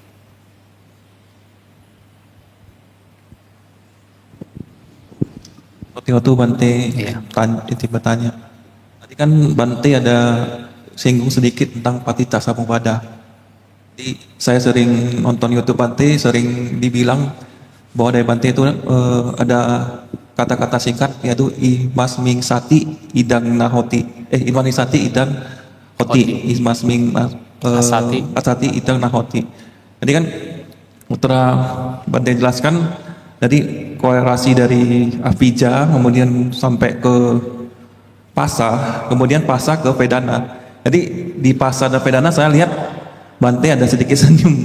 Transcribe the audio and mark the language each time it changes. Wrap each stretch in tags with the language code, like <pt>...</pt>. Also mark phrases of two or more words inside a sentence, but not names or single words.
<id>Waktu Bante Iya. bertanya, tadi kan Bante ada singgung sedikit tentang Patita Samuppada. Jadi saya sering nonton YouTube Bante, sering dibilang bahwa dari Bante itu ada kata-kata singkat yaitu</id> <pi>Imasming Sati Idang Nahoti, Imasming Sati Idang Hoti, Imasming Asati Idang Nahoti.</pi> <id>Jadi kan Putra Bante jelaskan jadi korelasi dari Avijja kemudian sampai ke Pasa, kemudian Pasa ke Vedana. Jadi di Pasa dan Vedana saya lihat Bante ada sedikit senyum.</id>